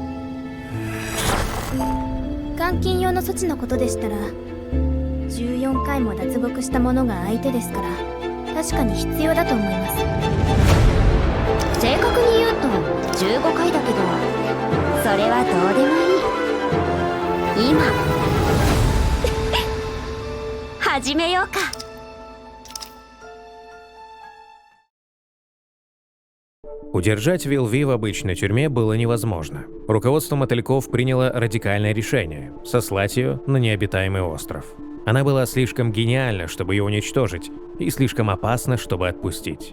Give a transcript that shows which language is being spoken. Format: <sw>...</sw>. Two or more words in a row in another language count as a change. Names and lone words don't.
<ja>監禁用の措置のことでしたら、14回も脱獄した者が相手ですから、確かに必要だと思います。正確に言うと15回だけど、それはどうでもいい。今始めようか。</ja> <ru>Удержать Вилви в обычной тюрьме было невозможно. Руководство мотыльков приняло радикальное решение – сослать ее на необитаемый остров. Она была слишком гениальна, чтобы ее уничтожить, и слишком опасна, чтобы отпустить.</ru>